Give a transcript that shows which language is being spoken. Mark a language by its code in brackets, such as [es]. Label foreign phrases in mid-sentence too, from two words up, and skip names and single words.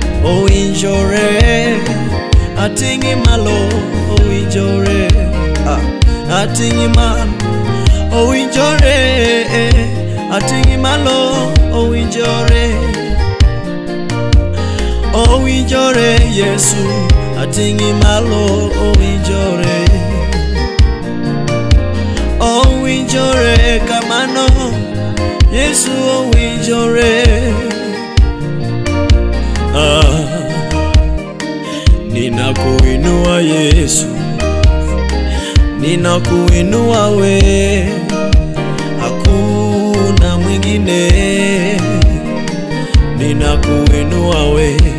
[luo] owinjore atingi malo owinjore atingi malo owinjore atingi malo owinjore owinjore Yesu atingi malo owinjore owinjore kamano Yesu owinjore [sw] ninakuinua Yesu ninakuinua we hakuna mwingine ninakuinua we